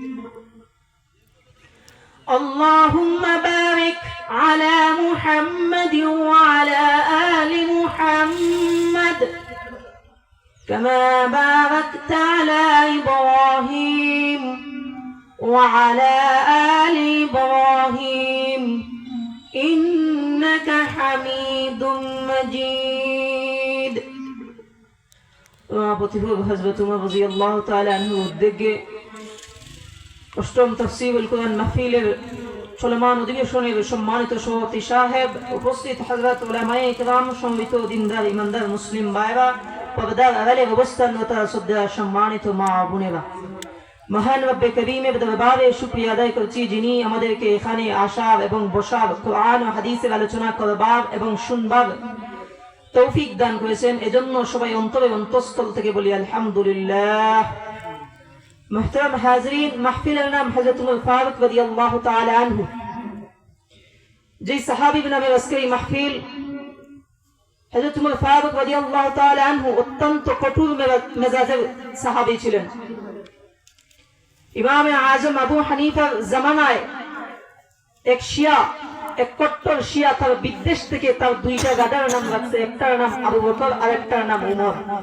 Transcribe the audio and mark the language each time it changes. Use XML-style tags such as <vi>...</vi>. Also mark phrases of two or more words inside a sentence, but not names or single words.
<ar>اللهم بارك على محمد وعلى آل محمد كما باركت على إبراهيم وعلى آل إبراهيم إنك حميد مجيد.</ar> <bn>حضرت عمر</bn> <ar>رضي الله تعالى عنه</ar> <bn>উদ্যোগে অষ্টম তাফসীরুল কুরআন মাহফিলের চলমান অধিবেশনের সম্মানিত সভাপতি সাহেব, উপস্থিত হযরত উলামায়ে কিরাম, সম্মিলিত দিনদার ইমানদার মুসলিম ভাইরা, পর্দার আড়ালে অবস্থানরত শ্রদ্ধেয় সম্মানিত মা বোনেরা, মহান রব্বে করিমের দরবারে শুকরিয়া আদায় করছি যিনি আমাদেরকে এখানে আসার এবং বসার, কোরআন ও হাদিসের আলোচনা করবার এবং শুনবার তৌফিক দান করেছেন। এজন্য সবাই অন্তরে অন্তঃস্থল থেকে বলি আলহামদুলিল্লাহ।</bn> <ur>محترم حاضرین، محفل نام</ur> <bn>حضرت عمر ফারুক</bn> <ar>رضي الله تعالى عنه,</ar> <bn>যে সাহাবীর নামে আজকের এই মাহফিল। হযরত উমর ফারুক</bn> <ar>رضي الله تعالى عنه</ar> <bn>অত্যন্ত কঠোর মেজাজের সাহাবী ছিলেন। ইমাম আযম আবু হানিফার জামানায় এক কট্টর শিয়া তার বিদ্বেষ থেকে তার দুইটা গাদার নাম রাখছে, একটার নাম আবু বকর আর একটার নাম উমর।</bn>